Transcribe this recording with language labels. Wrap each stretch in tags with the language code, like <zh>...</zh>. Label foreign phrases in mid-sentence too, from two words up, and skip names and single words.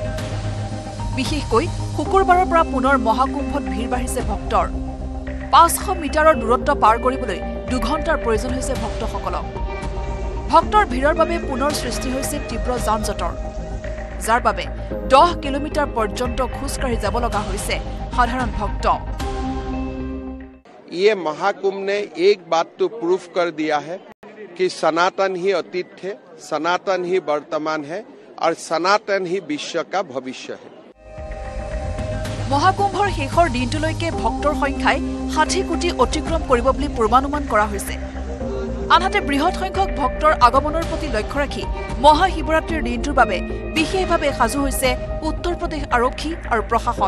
<as>বিশেষকৈ শুকুৰবাৰৰ পৰা পুনৰ মহাকুম্ভত ভিৰ বাঢ়িছে ভক্তৰ। 500 মিটাৰৰ দূৰত্ব পাৰ কৰিবলৈ 2 ঘণ্টাৰ প্ৰয়োজন হৈছে ভক্তসকলক। ভক্তৰ ভিৰৰ বাবে পুনৰ সৃষ্টি হৈছে তীব্ৰ যান-জঁটৰ, যাৰ বাবে 10 কিলোমিটাৰ পৰ্যন্ত খোজকাঢ়ি যাব লগা হৈছে সাধাৰণ ভক্ত।</as> <hi>ये महाकुंभ ने एक बात तो प्रूफ कर दिया है कि सनातन ही अतीत है, सनातन ही वर्तमान है और सनातन ही विश्व का भविष्य है।</hi> <as>মহাকুম্ভৰ শেষৰ দিনটোলৈকে ভক্তৰ সংখ্যাই 60 কোটি অতিক্ৰম কৰিব বুলি পূৰ্বানুমান কৰা হৈছে। আনহাতে বৃহৎ সংখ্যক ভক্তৰ আগমনৰ প্ৰতি লক্ষ্য ৰাখি মহাশিৱৰাত্ৰিৰ দিনটোৰ বাবে বিশেষভাৱে সাজু হৈছে উত্তৰ প্ৰদেশ আৰক্ষী আৰু প্ৰশাসন।</as>